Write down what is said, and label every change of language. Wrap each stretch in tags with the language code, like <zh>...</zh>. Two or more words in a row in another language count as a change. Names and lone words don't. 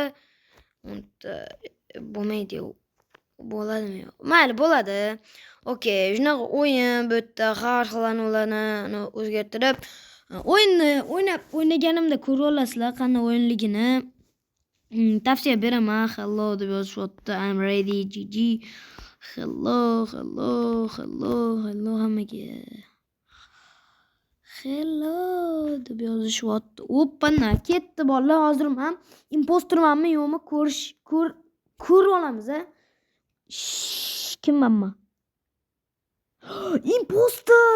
<uz>Unda bo'lmaydi. Bo'ladimi yo'q? Mayli, bo'ladi. Okey, shunaqa o'yin bu yerda har xil analarni o'zgartirib o'yinni o'ynaganimda ko'rib olasizlar qanday o'yinligini. Tavsiya beraman. Hello deb yozishyapti.</uz> <en>I'm ready. GG.</en> <uz>Hello hammaga. Hello deb yozishyapti. Oppana ketdi bolalar. Hozir ham impostormanmi yo'qmi ko'rib olamiz. Kimman men? Impostor!</uz>